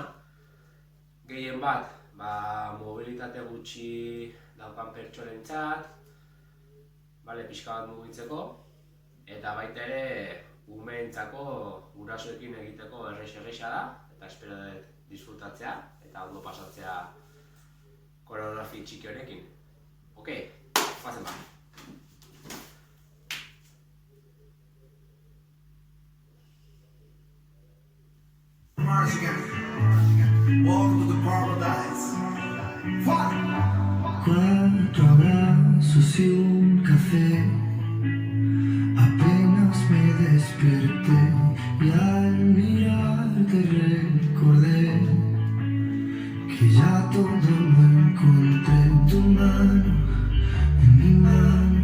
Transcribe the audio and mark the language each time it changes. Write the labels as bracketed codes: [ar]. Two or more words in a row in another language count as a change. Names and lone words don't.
[eu] Gehien bat, mobilitate gutxi daukan pertsorentzat, pixka bat mugitzeko. Eta baita ere, umeentzako gurasoekin egiteko erresa da, eta espero dut disfrutatzea eta ondo pasatzea koreografi txiki honekin. [es] Ok, pasen ba! [en] Welcome to the paradise. [es] Cuatro abrazos y un café. Apenas me desperté y al mirarte recordé que ya todo lo encontré en tu mano, en mi mano.